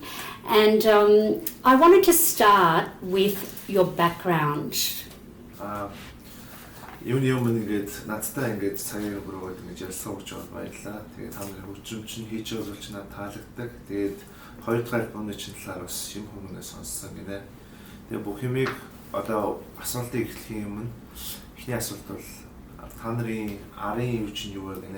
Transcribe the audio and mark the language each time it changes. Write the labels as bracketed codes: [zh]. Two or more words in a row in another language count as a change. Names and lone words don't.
[en] And I wanted to start with your background. [mn] Юуны өмнө ингээд надтай ингээд цагийг өнгөрөөд ингэж ярьсан учраас баярлалаа. Тэгээд та бүхэн хөгжим чинь хийж байгаа зүйл чинь надад таалагддаг. Тэгээд хоёр дахь альбомны чинь талаар бас юм хүмүүнээ сонссон гинэ. Тэгээд бүх юмыг одоо асуултыг эхлэхийн өмнө эхний асуулт бол та нарын арын юу чинь юу вэ гинэ?